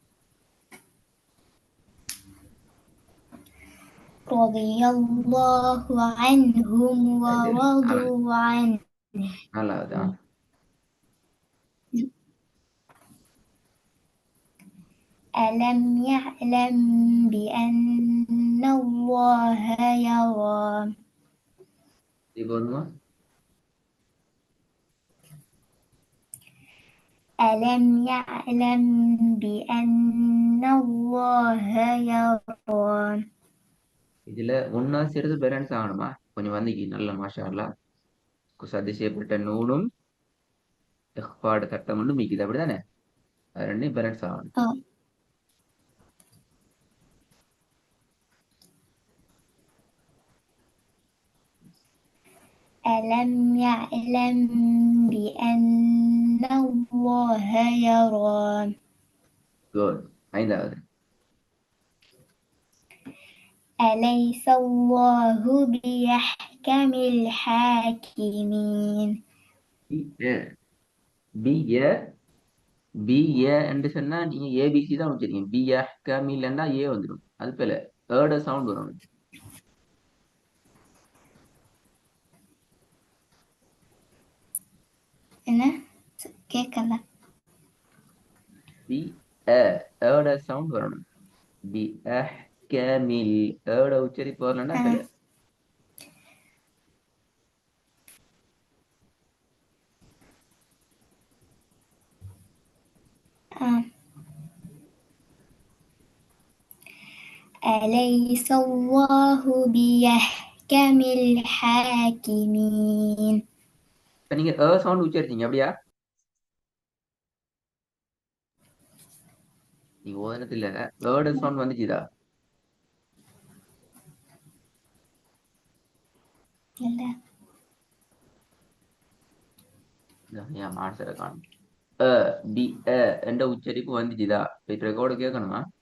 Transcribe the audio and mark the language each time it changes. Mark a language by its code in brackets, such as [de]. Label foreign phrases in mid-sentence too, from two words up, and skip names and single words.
[ar] رضي الله عنهم [ta] சரி [ar] ورضوا عنه [ta] நாலாவது [ar] ألم يعلم بأن الله يرى [ta] இப்போ ஒண்ணுமா [ar] ألم يعلم بأن الله يرى [ta] இதுல ஒன்னாவது சேர்த்து பேலன்ஸ் ஆகணுமா கொஞ்சம் வந்தீங்க நல்ல [ar] ما شاء الله [ta] சதி செய்யப்பட்ட நூலும் இஹ்பாடு சட்டம் ஒன்றும் மிக்குது அப்படிதானே அது ரெண்டையும் பேலன்ஸ் ஆகணும் [ar] آه. ألم يعلم بأن الله يرى [ta] குட் ஐந்தாவது [ar] أليس الله بأحكم الحاكمين [ta] பி ஏ பி ஏ என்று சொன்னா நீங்க ஏபிசி தான் வச்சிருக்கீங்க பி ஏ கமில்னா ஏ வந்துடும் அது போல ஏர்ட சவுண்ட் வரும் என்ன கேட்கல பி ஏர்ட சவுண்ட் வரணும் பி கமில் ஏர்ட உச்சரிப்பு வரலன்னா ஆ போல [ar] ஆ أليس الله بأحكم الحاكمين [ta] இப்ப நீங்க சவுண்ட் உச்சரிச்சீங்க அப்படியா நீ ஓதனத்துல ஏர்ட சவுண்ட் வந்துச்சுதா இல்ல என் ஆன்சரை காணும் பி என்ற உச்சரிப்பு வந்துச்சுதா இப்ப ரெக்கார்டு கேட்கணுமா